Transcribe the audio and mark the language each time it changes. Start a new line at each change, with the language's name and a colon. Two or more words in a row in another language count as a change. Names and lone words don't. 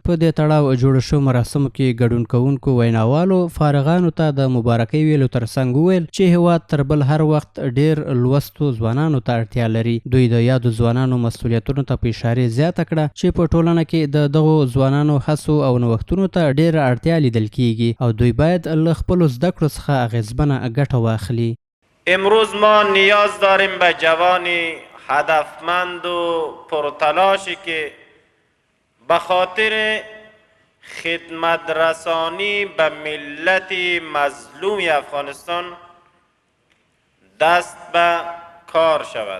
Pashto: په دې تړاو جوړ شو مراسمو کې ګډون کوونکو ویناوالو فارغانو ته د مبارکۍ ویلو ترڅنګ وویل چې هیواد تر بل هر وخت ډیر لوستو ځوانانو ته اړتیا لري. دوی د یادو ځوانانو مسؤلیتونو ته په اشاره زیاته کړه چې په ټولنه کې د دغو ځوانانو هڅو او نوښتونو ته ډیره اړتیا لیدل کیږي او دوی باید له خپلو زده کړو څخه اغیزمنه ګټه واخلي.
Persian: امروز ما نیاز داریم به جوانی هدفمند و پرتلاشی که به خاطر خدمت رسانی به ملت مظلوم افغانستان دست به کار شود.